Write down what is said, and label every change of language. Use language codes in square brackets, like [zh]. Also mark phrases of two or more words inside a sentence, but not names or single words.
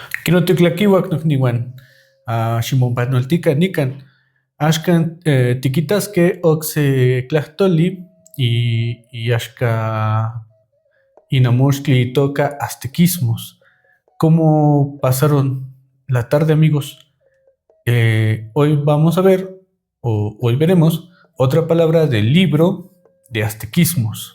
[nhe] Kinoteclaquihuac nocniuan, ximonpanoltica nican, axcan tiquitasque oxe tlahtoli y axca inamoxtli toca aztequismos. [es] ¿Cómo pasaron la tarde, amigos? Hoy vamos a ver, o hoy veremos, otra palabra del libro de aztequismos.